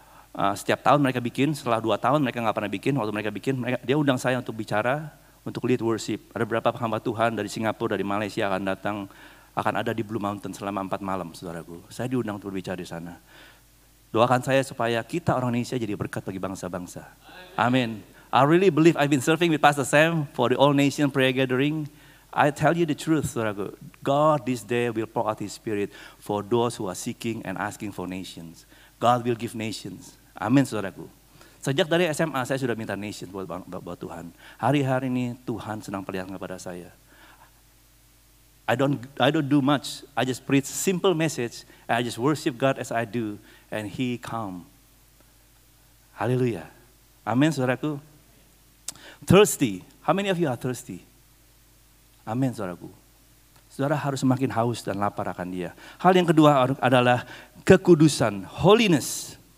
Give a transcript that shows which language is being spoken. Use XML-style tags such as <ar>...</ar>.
<id>Setiap tahun mereka bikin, setelah 2 tahun mereka nggak pernah bikin. Waktu mereka bikin, dia undang saya untuk bicara, untuk lead worship. Ada beberapa hamba Tuhan dari Singapura, dari Malaysia akan datang, akan ada di Blue Mountain selama 4 malam, saudaraku. Saya diundang untuk berbicara di sana. Doakan saya supaya kita orang Indonesia jadi berkat bagi bangsa-bangsa. Amin.</id> <en>I really believe I've been serving with Pastor Sam for the All Nation Prayer Gathering. I tell you the truth, saudaraku. God this day will pour out His Spirit for those who are seeking and asking for nations. God will give nations.</en> <id>Amin, saudaraku. Sejak dari SMA saya sudah minta nation buat Tuhan. Hari-hari ini Tuhan sedang perlihatkan kepada saya.</id> <en>I don't do much. I just preach simple message. I just worship God as I do, and He come. Hallelujah.</en> <id>Amin, saudaraku.</id> <en>Thirsty. How many of you are thirsty?</en> <id>Amin, saudaraku. Saudara harus semakin haus dan lapar akan Dia. Hal yang kedua adalah kekudusan, holiness.</id>